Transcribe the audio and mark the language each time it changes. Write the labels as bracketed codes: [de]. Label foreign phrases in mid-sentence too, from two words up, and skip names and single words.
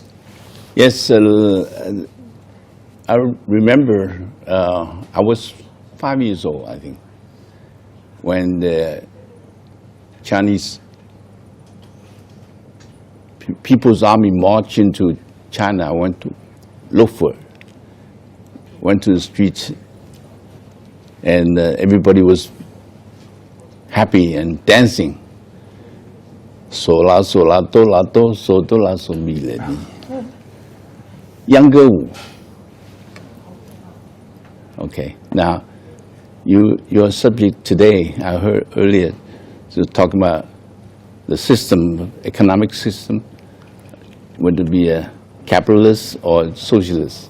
[en] Yes, I remember I was 5 years old, I think, when the Chinese People's Army marched into China. I went to look for it, went to the streets, and everybody was happy and dancing. So la so la do la do so do la so mi le mi. [zh] 秧歌舞. [en] Okay, now your subject today, I heard earlier, So talking about the system, economic system, whether it be a capitalist or socialist.